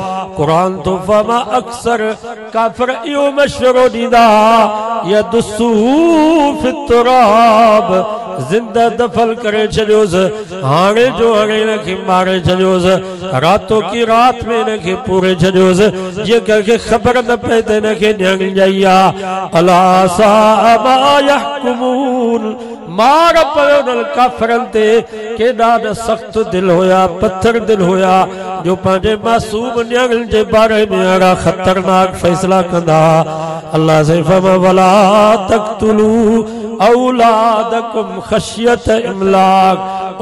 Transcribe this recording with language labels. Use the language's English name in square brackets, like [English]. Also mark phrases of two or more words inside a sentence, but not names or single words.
[Sindhi] कुरान तो फरमा अक्सर काफ़िर इहो मशवरो ॾींदा [Arabic] يدسه في التراب, [Sindhi] ज़िंदा दफ़न करे छॾियोसि, हाणे जो हाणे इनखे मारे छॾियोसि, रातो की रात में इनखे पूरे छॾियोसि, जीअं कंहिंखे ख़बर न पए त इनखे न्याणी ॼाई आहे। [Arabic] ألا ساء ما يحكمون, [Sindhi] मार पियो उन्हनि काफ़िरनि ते, केॾा न सख़्त दिल हुया, पत्थर दिल हुया, जो पंहिंजे मासूम न्याणियुनि जे बारे में अहिड़ा ख़तरनाक फ़ैसला कंदा। अल्लाह से फरमा [Arabic] ولا تقتلوا أولادكم خشية إملاق.